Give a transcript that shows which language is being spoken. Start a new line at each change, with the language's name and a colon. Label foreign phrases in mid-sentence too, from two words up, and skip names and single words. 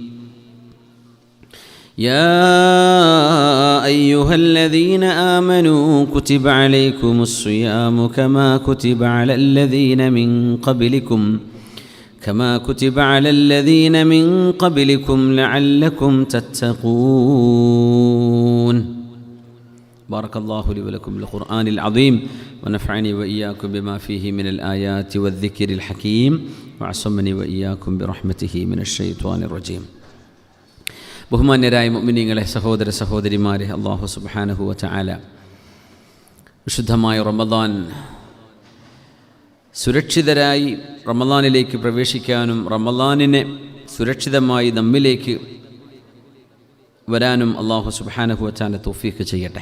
Arabic: يا أيها الذين آمنوا كتب عليكم الصيام كما كتب على الذين من قبلكم لعلكم تتقون. بارك الله لي ولكم بالقرآن العظيم ونفعني وإياكم بما فيه من الآيات والذكر الحكيم وعصمني وإياكم برحمته من الشيطان الرجيم.
Malayalam: ബഹുമാന്യരായ മുഅ്മിനീങ്ങളെ, സഹോദര സഹോദരിമാരെ,
Arabic: الله سبحانه وتعالى
Malayalam: വിശുദ്ധമായ റമദാൻ സുരക്ഷിതരായി റമദാനിലേക്ക് പ്രവേശിക്കാനും റമദാനിനെ സുരക്ഷിതമായി നമ്മിലേക്ക് വരാനും
Arabic: الله سبحانه وتعالى
Malayalam: തൗഫീഖ് ചെയ്യട്ടെ.